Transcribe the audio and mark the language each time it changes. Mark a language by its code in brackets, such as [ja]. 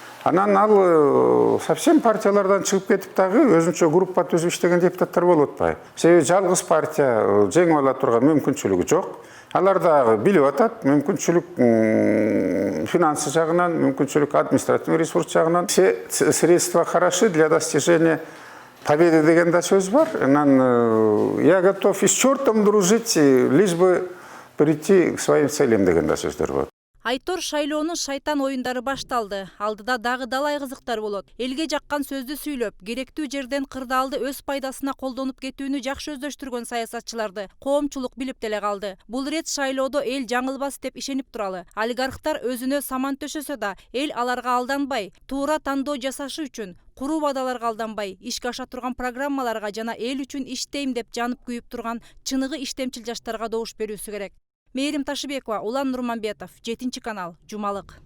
[ky] Анан ал совсем партиялардан чыгып кетип дагы өзүнчө группа түзүп иштеген депутаттар болуп атпайбы? Себеби жалгыз партия жеңип ала турган мүмкүнчүлүгү жок. Алар дагы билип атат, мүмкүнчүлүк финансы жагынан, мүмкүнчүлүк административный ресурс жагынан. [ru] Все средства хороши для достижения победы [ky] деген да сөз бар. Анан [ru] я готов и с чертом дружить, лишь бы прийти к своим целям [ky] деген да сөздөр бар. Айтор шайлоонун шайтан оюндары башталды. Алдыда дагы далай кызыктар болот. Элге жаккан сөздү сүйлөп, керектүү жерден кырдаалды өз пайдасына колдонуп кетүүнү жакшы өздөштүргөн саясатчыларды коомчулук билип деле калды. Бул рет шайлоодо эл жаңылбас деп ишенип туралы. Олигархтар өзүнө саман төшөсө да, эл аларга алданбай, туура тандоо жасашы үчүн куруу бадаларга алданбай, ишке аша турган программаларга жана эл үчүн иштейм деп жанып күйүп турган чыныгы иштемчил жаштарга добуш берүүсү керек. Мээрим Ташыбекова, Улан Нурманбетов, 7 канал, Жумалык.